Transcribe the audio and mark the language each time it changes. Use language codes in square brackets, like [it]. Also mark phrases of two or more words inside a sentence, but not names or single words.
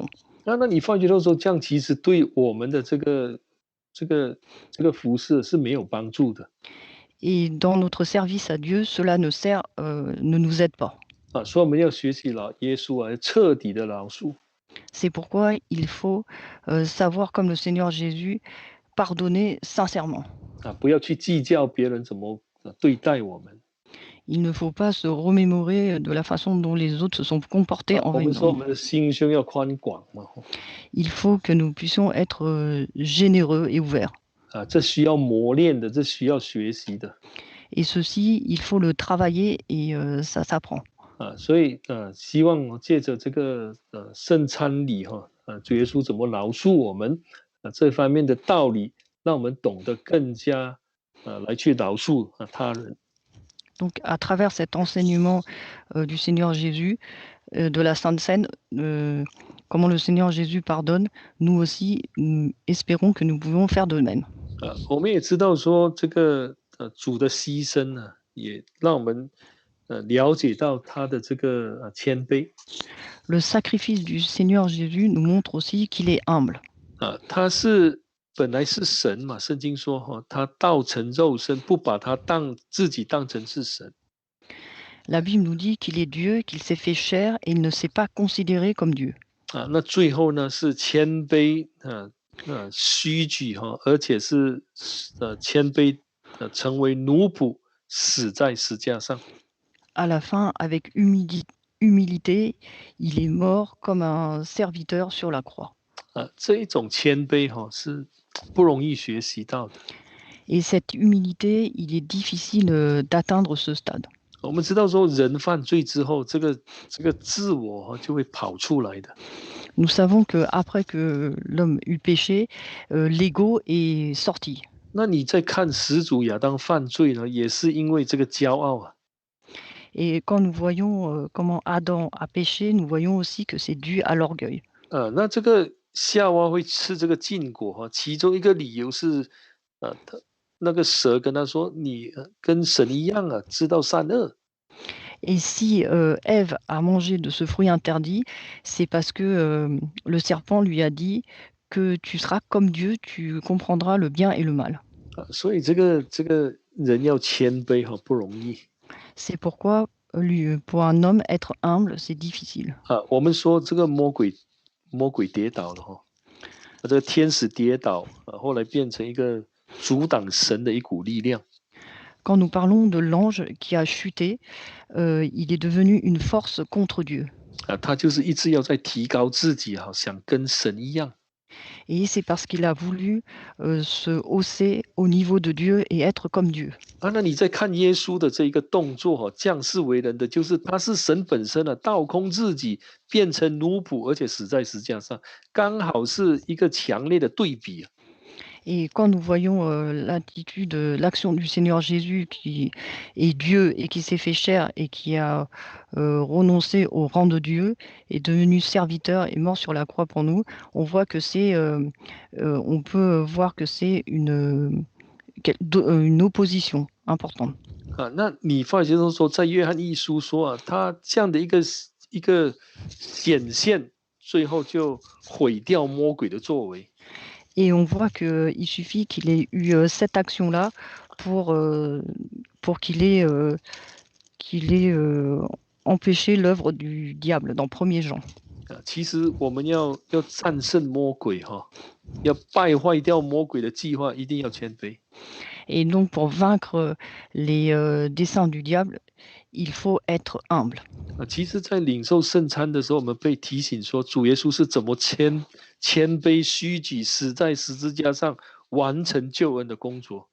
[zh] 那你发觉到说，这样其实对我们的这个服事是没有帮助的。 [fr] Et dans notre service à Dieu, cela ne nous aide pas. [zh] 所以我们要学习耶稣彻底的饶恕。 [fr] C'est pourquoi il faut savoir, comme le Seigneur Jésus, pardonner sincèrement. [zh] 不要去计较别人怎么对待我们。 [fr] Il ne faut pas se remémorer de la façon dont les autres se sont comportés envers [zh] 我们说我 [fr] nous. [zh] 们的心胸要宽广嘛。 [fr] Il faut que nous puissions être généreux et ouverts. [zh] 这需要磨练的，这需要学习的。 [fr] Et ceci, il faut le travailler et ça s'apprend. [zh] 所以希望借着这个圣餐礼主耶稣怎么饶恕我们这方面的道理，让我们懂得更加来去饶恕他人。 [fr] Donc, à travers cet enseignement du Seigneur Jésus, de la Sainte Seine, comment le Seigneur Jésus pardonne, nous aussi, nous espérons que nous pouvons faire de même. [zh] 我们也知道说，这个主的牺牲也让我们了解到他的这个谦卑。 [fr] Le sacrifice du Seigneur Jésus nous montre aussi qu'il est humble. [zh] 他本来是神嘛，圣经说他道成肉身，不把他自己当成是神。 [fr] La Bible nous dit qu'il est Dieu, qu'il s'est fait chair et il ne s'est pas considéré comme Dieu. [zh] 那最后呢是谦卑虚举而且是谦卑成为奴仆，死在石架上。 [fr] À la fin, avec humilité, il est mort comme un serviteur sur la croix. [zh] 这一种谦卑是不容易学习到的。 [fr] Et cette humilité, il est difficile d'atteindre ce stade. [zh] 我们知道说，人犯罪之后，这个自我就会跑出来的。 [fr] Nous savons que après que l'homme eut péché, l'ego est sorti. [zh] 那你在看始祖亚当犯罪呢，也是因为这个骄傲啊。 [fr] Et quand nous voyons comment Adam a péché, nous voyons aussi que c'est dû à l'orgueil. [zh] 那这个夏娃会吃这个禁果哈，其中一个理由是，他那个蛇跟他说：“你跟神一样啊，知道善恶。” [fr] Et si Ève a mangé de ce fruit interdit, c'est parce que le serpent lui a dit que tu seras comme Dieu, tu comprendras le bien et le mal. [zh] 所以这个人要谦卑哈，不容易。 [fr] C'est pourquoi pour un homme être humble, c'est difficile. [zh] 我们说这个魔鬼跌倒了哈，这个天使跌倒后来变成一个阻挡神的一股力量。 [fr] Quand nous parlons de l'ange qui a chuté, il est devenu une force contre Dieu. [zh] 他就是一直要在提高自己哈，想跟神一样。 [fr] Et c'est parce qu'il a voulu se hausser au niveau de Dieu et être comme Dieu. [zh] 那你在看耶稣的这一个动作哈，降世为人的，就是他是神本身啊，倒空自己，变成奴仆，而且死在石架上，刚好是一个强烈的对比啊。 [fr] Et quand nous voyons l'attitude, l'action du Seigneur Jésus qui est Dieu et qui s'est fait chair et qui a renoncé au rang de Dieu, est devenu serviteur et mort sur la croix pour nous, on voit que on peut voir que c'est une opposition importante. [zh] 那你发觉到说，在约翰一书说他这样的一个显现，最后就毁掉魔鬼的作为。 [fr] Et on voit qu'il suffit qu'il ait eu cette action-là pour qu'il ait empêché l'œuvre du diable dans 1er Jean. [zh] 其实我们要战胜魔鬼哈，要败坏掉魔鬼的计划，一定要谦卑。 [fr] Et donc pour vaincre les desseins du diable, il faut être humble. [zh] 其实，在领受圣餐的时候，我们被提醒说，主耶稣是怎么谦卑虚己，死在十字架上，完成救恩的工作。